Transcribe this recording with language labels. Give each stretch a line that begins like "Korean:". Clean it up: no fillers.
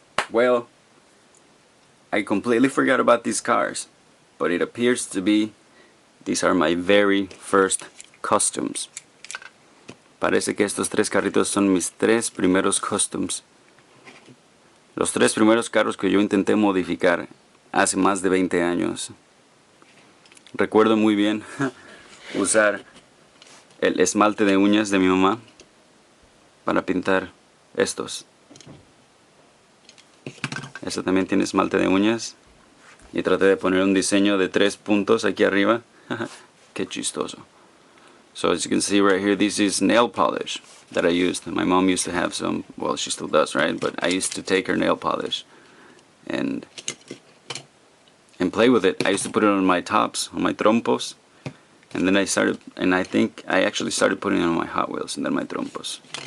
English: Well, I completely forgot about these cars, but it appears to be these are my very first customs.
Spanish: Parece que estos 3 carritos son mis 3 primeros customs. Los 3 primeros carros que yo intenté modificar hace más de 20 años. Recuerdo muy bien usar el esmalte de uñas de mi mamá para pintar estos. Este también tiene esmalte de uñas. Y traté de poner un diseño de 3 puntos aquí arriba. Qué chistoso.
English: So as you can see right here, this is nail polish that I used. My mom used to have some, well, she still does, right? But I used to take her nail polish and play with it. I used to put it on my tops, on my trompos, and then I think I actually started putting it on my Hot Wheels and then my trompos.